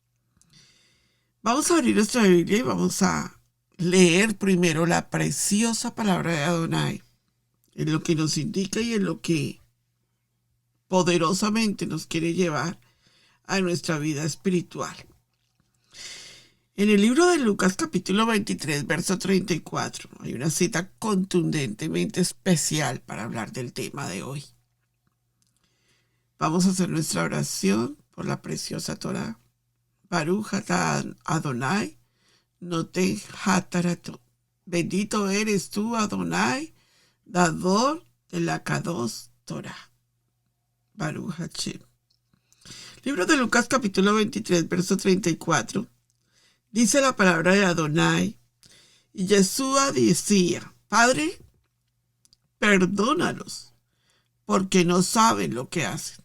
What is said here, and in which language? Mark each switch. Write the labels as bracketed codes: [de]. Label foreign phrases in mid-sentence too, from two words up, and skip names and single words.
[es] Vamos a abrir nuestra Biblia y vamos a leer primero la preciosa palabra de Adonai, en lo que nos indica y en lo que poderosamente nos quiere llevar a nuestra vida espiritual. En el libro de Lucas, capítulo 23, verso 34, hay una cita contundentemente especial para hablar del tema de hoy. Vamos a hacer nuestra oración por la preciosa Torá. [he] ברוך אתה אדוני, נותן התורה. [es] Bendito eres tú, Adonai, dador de la Kadosh Torá. [he] ברוך השם. [es] Libro de Lucas, capítulo 23, verso 34. Dice la palabra de Adonai, y Yeshua decía, Padre, perdónalos, porque no saben lo que hacen.